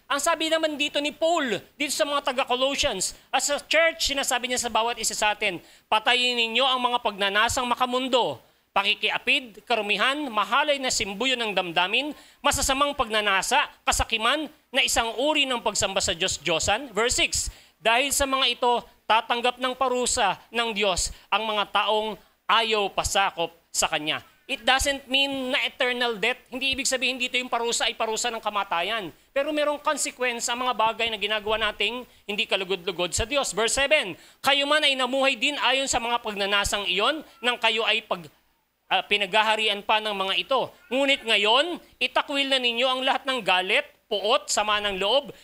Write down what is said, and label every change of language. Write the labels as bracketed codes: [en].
[tl] Ang sabi naman dito ni Paul, dito sa mga taga-Colossians, as a church, sinasabi niya sa bawat isa sa atin, patayin ninyo ang mga pagnanasang makamundo, pakikiapid, karumihan, mahalay na simbuyo ng damdamin, masasamang pagnanasa, kasakiman, na isang uri ng pagsamba sa Diyos-Diyosan. Verse 6, dahil sa mga ito, tatanggap ng parusa ng Diyos ang mga taong ayaw pasakop sa Kanya. [en] It doesn't mean [tl] na [en] eternal death. [tl] Hindi ibig sabihin dito yung parusa ay parusa ng kamatayan. Pero merong consequence ang mga bagay na ginagawa nating hindi kalugod-lugod sa Diyos. Verse 7, kayo man ay namuhay din ayon sa mga pagnanasang iyon nang kayo ay pinaghaharian pa ng mga ito. Ngunit ngayon, itakwil na ninyo ang lahat ng galit, puot, sama ng loob.